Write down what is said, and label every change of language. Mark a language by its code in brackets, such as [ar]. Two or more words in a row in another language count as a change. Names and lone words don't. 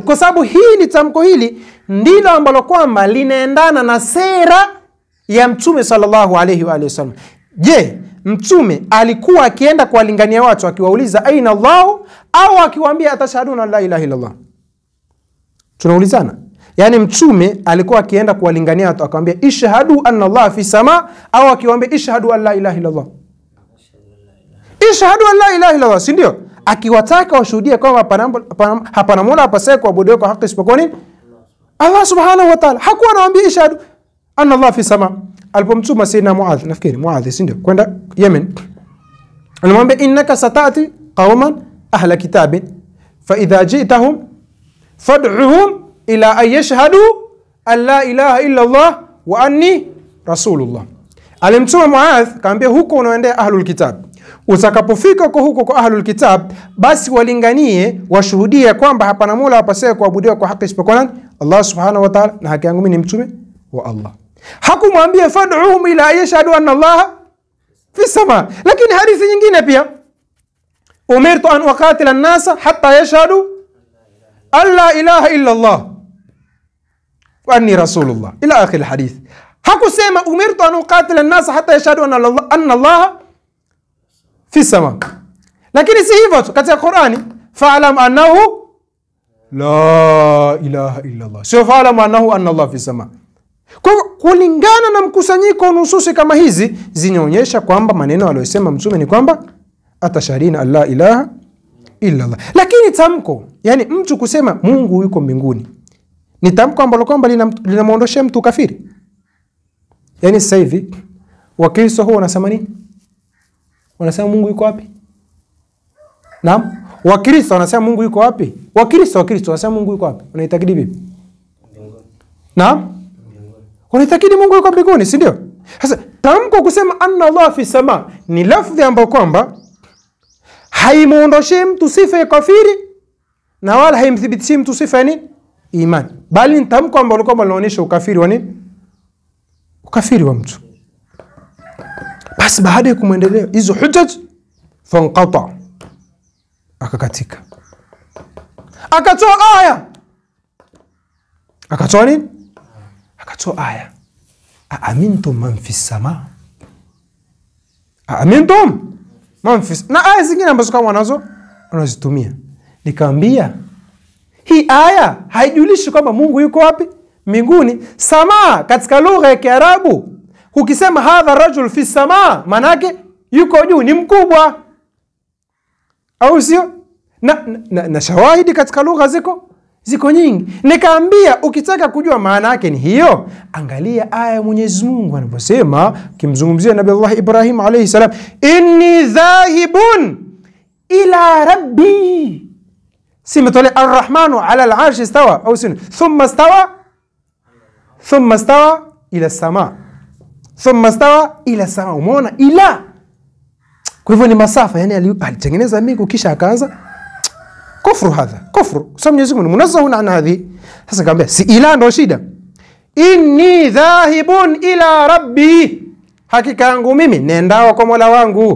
[sw] Kwa sababu hili tamko hili ndilo ambalo kwamba linaendana na sera ya Mtume [ar] صلى الله عليه وسلم. [sw] Je, Mtume alikuwa akienda kuwalingania watu akiwauliza [ar] أين الله, [sw] au akiwaambia [ar] أتشهدون لا إله إلا الله? [sw] Tunaulizana. Yani Mtume alikuwa akienda kuwalingania watu akamwambia [ar] اشهد أن الله في السماء, [sw] au akiwaambia [ar] اشهد أن لا إله إلا الله? اشهد أن لا إله إلا الله, [sw] si ndio? Akiwataka washuhudie kwamba hapana mola apasaye kuabudiwa kwa haki isipokuwa nini? [ar] الله سبحانه وتعالى. [sw] Hakuwa anawaambia [ar] اشهد أن الله في السماء. [sw] Alipomtuma Sayyidina Muadh, nafikiri Muadh, si ndio, kwenda Yemen, alimwambia [ar] إنك ستأتي قوما أهل كتاب فإذا جئتهم فادعهم إلى أن يشهدوا أن لا إله إلا الله وأني رسول الله. [sw] Alimtuma Muadh, kaambia huko unaendea [ar] أهل الكتاب, [sw] utakapofika huko kwa [ar] أهل الكتاب, [sw] basi walinganie washuhudie kwamba hapana mola apasaye kuabudiwa kwa haki isipokuwa nani? [ar] الله سبحانه وتعالى, [sw] na haki yangu mimi ni mtume wa Allah. Hakumwambia [ar] فادعهم إلى يشهدوا أن الله في السماء. [sw] Lakini hadithi nyingine pia, [ar] أمرت أن أقاتل الناس حتى يشهدوا أن لا إله إلا الله وأني رسول الله إلى آخر الحديث. [sw] Hakusema [ar] أمرت أن أقاتل الناس حتى يشهدوا أن الله في السماء. [sw] Lakini si hivyo tu, katika Qur'ani [ar] فاعلم أنه لا إله إلا الله, [sw] sio [ar] فاعلم أنه أن الله في السماء. [sw] Kwa kulingana na mkusanyiko wa nususi kama hizi zinaonyesha kwamba maneno aliyosema mtume ni kwamba [ar] أتشهدون لا إله إلا الله. [sw] Lakini tamko, yani mtu kusema Mungu yuko mbinguni, ni tamko ambalo kwamba linamuondoshia mtu kafiri. Yani sasa hivi Wakristo huwa wanasema nini? Wanasema Mungu yuko wapi? Naam, Wakristo wanasema Mungu yuko wapi? Wakristo wanasema Mungu yuko wapi? Unaitakidi vipi? Naam, unaitakidi Mungu yuko mbinguni, si ndio? Sasa tamko kusema [ar] أن الله في السماء [sw] ni lafzi ambayo kwamba haimuondoshei mtu sifa ya kafiri na wala haimthibitishi mtu sifa ya nini? Imani. Bali ni tamko ambalo kwamba linaonyesha ukafiri wa nini? Ukafiri wa mtu. Basi baada ya kumwendelea hizo hujaj, fanqata, akakatika, akatoa aya. Akatoa nini? Akatoa aya, [ar] أأمنتم من في السماء, أأمنتم من في, [sw] na aya zingine ambazo kama wanazitumia. Nikamwambia hii aya haijulishi kwamba Mungu yuko wapi? Mbinguni. Sama katika lugha ya Kiarabu, ukisema [ar] هذا رجل في السماء, [sw] manake yuko juu, ni mkubwa, au sio? Na shawahidi katika lugha ziko nyingi. Nikaambia ukitaka kujua maana yake ni hiyo, angalia aya ya Mwenyezi Mungu anaposema kimzungumzia Nabii Allah Ibrahim [ar] عليه السلام, إني ذاهب إلى ربي. Simetole الرحمن على العرش استوى, [sw] au sio? [ar] ثم استوى إلى السماء. ثم استوى إلى السماء. [sw] Umeona ila? Kwa hivyo ni masafa, yani alitengeneza mbingu kisha akaanza kufru. [ar] هذا كفر, [sw] sababu Mwenyezi Mungu [ar] منزه عن هذا. [sw] Sasa kaambia si ila ndo shida, [ar] إني ذاهب إلى ربي, [sw] hakika yangu mimi nendao kwa Mola wangu.